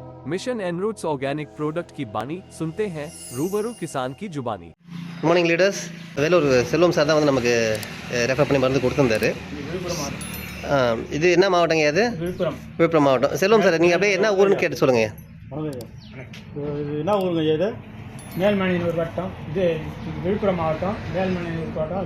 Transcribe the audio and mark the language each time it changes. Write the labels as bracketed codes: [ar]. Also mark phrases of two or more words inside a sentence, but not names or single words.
[hi] मिशन एनरूट्स [en] organic product [hi] की बानी सुनते हैं रूबरू किसान की जुबानी। [en] good morning leaders. [ta] வேலூர் செல்வம் சார் தான் வந்து நமக்கு ரெஃபர் பண்ணி மருந்து கொடுத்துருந்தாரு. இது என்ன மாவட்டங்க? அது விழுப்புரம் மாவட்டம். செல்வம் சார், நீங்கள் அப்படியே என்ன ஊருன்னு கேட்டு சொல்லுங்கள். இது என்ன ஊருங்க? இது மேல்மணியூர் வட்டம். இது விழுப்புரம் மாவட்டம், மேல்மணியூர் வட்டம்.